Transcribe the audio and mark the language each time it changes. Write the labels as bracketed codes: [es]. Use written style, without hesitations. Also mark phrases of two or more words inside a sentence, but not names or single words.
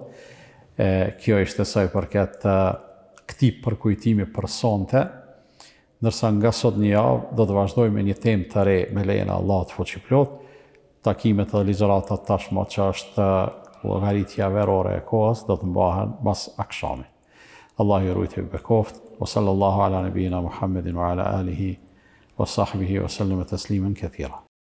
[sq] Kjo ishte sa i përket këtij përkujtimi për sonte, ndërsa nga sot një javë do të vazhdojmë një temë të re me lejen e Allahut fuqiplot, takimet dhe ligjëratat tashmë që është llogaritja verore e kohës do të mbahen pas akşamit. Allahu ju rujtë ju bekoft, [ar] وصلى الله على نبينا محمد وعلى آله وصحبه وسلم تسليما كثيرا.